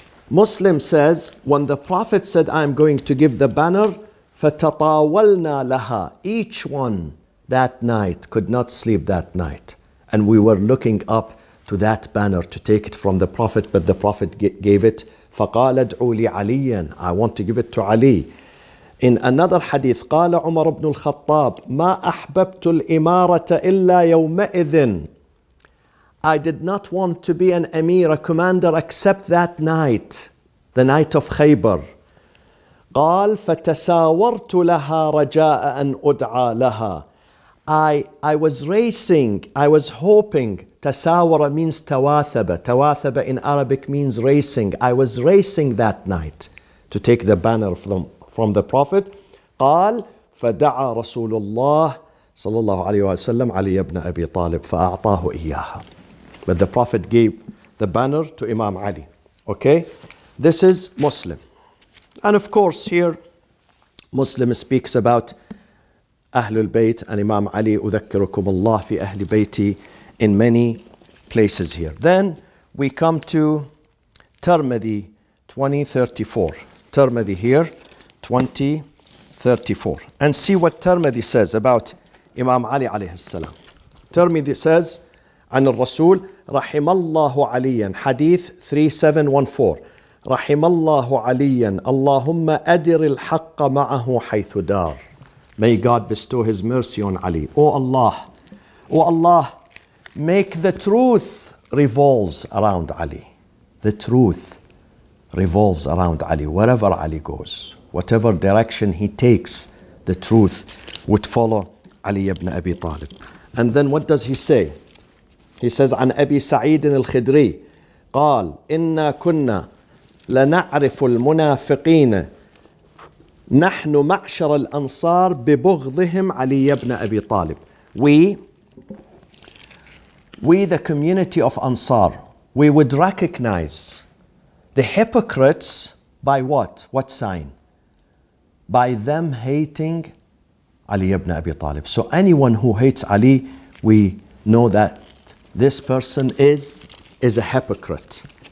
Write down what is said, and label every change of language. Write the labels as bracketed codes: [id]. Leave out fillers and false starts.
[en] Muslim says, when the Prophet said, I am going to give the banner, [ar] فَتَطَاوَلْنَا لَهَا. [en] Each one that night could not sleep that night. And we were looking up to that banner to take it from the Prophet, but the Prophet gave it. [ar] فَقَالَ ادْعُوا لِعَلِيًّا. [en] I want to give it to Ali. In another hadith, [ar] قال عمر بن الخطاب ما أحببت الإمارة إلا يومئذ. [en] I did not want to be an emir, a commander, except that night, the night of Khaybar. [ar] قال فتساورت لها رجاء أن أدعى لها. [en] I was racing, I was hoping. Tasawara means tawathaba. Tawathaba in Arabic means racing. I was racing that night to take the banner from the Prophet. [ar] قال فدعا رسول الله صلى الله عليه وسلم علي بن أبي طالب فأعطاه إياها. [en] But the Prophet gave the banner to Imam Ali. Okay? This is Muslim. And of course here Muslim speaks about Ahlul Bayt and Imam Ali, [ar] أذكركم الله في أهل بيتي, [en] in many places here. Then we come to Tirmidhi 2034. Tirmidhi here 2034. And see what Tirmidhi says about Imam Ali alayhi salam. Tirmidhi says [ar] عن الرسول رحم الله عليا, حديث 3714. رحم الله عليا اللهم أدر الحق معه حيث دار. [en] May God bestow His mercy on Ali. O Allah, make the truth revolves around Ali. The truth revolves around Ali. Wherever Ali goes, whatever direction he takes, the truth would follow Ali ibn Abi Talib. And then what does he say? He says, [ar] عن أبي سعيد الخدري قال إنا كنا لنعرف المنافقين نحن معشر الأنصار ببغضهم علي بن أبي طالب. [en] We the community of Ansar, we would recognize the hypocrites by what? What sign? By them hating Ali ibn Abi Talib. So anyone who hates Ali, we know that this person is a hypocrite.